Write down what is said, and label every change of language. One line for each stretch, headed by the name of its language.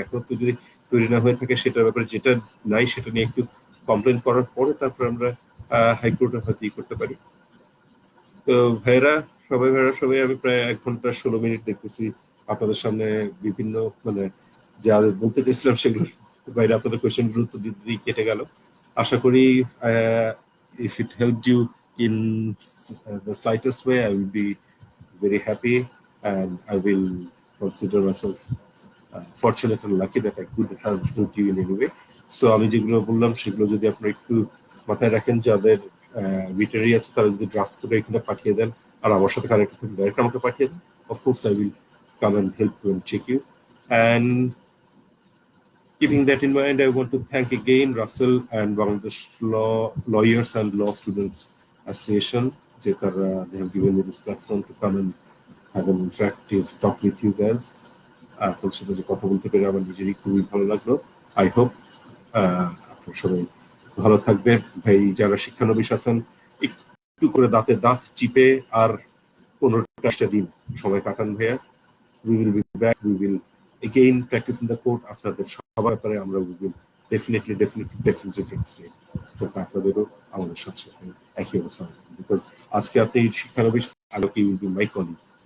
Bangla: এখন তো যদি তৈরি না হয়ে থাকে সেটার ব্যাপারে, যেটা নাই সেটা নিয়ে একটু কমপ্লেন করার পরে তারপর আমরা হাইকোর্টে হয়তো করতে পারি। তো ভাইরা সবাই আমি প্রায় 1 ঘন্টা 16 মিনিট দেখতেছি আপনাদের সামনে বিভিন্ন মানে যা বলতে চেয়েছিলাম সেগুলো বাইরে আপনাদের কোয়েশ্চেন গুলো তো দিদি কেটে গেল। আশা করি
English: if it helped you in the slightest way, I will be very happy and I will consider myself fortunate and lucky that I could have helped you in any way.
Bangla: So আমি যেগুলো বললাম সেগুলো যদি আপনারা একটু মাথায় রাখেন, যাদের রিটারি আছে তারা যদি ড্রাফট করে এখানে পাঠিয়ে দেন, আর আমার সাথে কানেক্ট থাকলে ডাইরেক্ট আমাকে পাঠিয়ে দেন, of course
English: I will come and help you and check you. And keeping that in mind, I want to thank again Russell and Bangladesh Lawyers and Law Students Association. They have given me this platform to come and have an interactive talk with you guys.
Bangla: আপনার সাথে যে কথা বলতে পেরে আমার নিজেরই খুবই ভালো লাগলো।
English: I hope
Bangla: আপনার সবাই ভালো থাকবে। ভাই যারা শিক্ষানবিশ আছেন একটু করে দাঁতে দাঁত চিপে আর 15টা দিন সময় কাটান ভাইয়া।
English: We will be back. We will again practice in the court.
Bangla: আপনাদের সবার ব্যাপারে আমরা
English: will definitely take steps.
Bangla: তো আপনাদেরও আমাদের সাথে একই অবস্থা, বিকজ আজকে আপনি শিক্ষানবিশ, আলোকে
English: will be my colleague.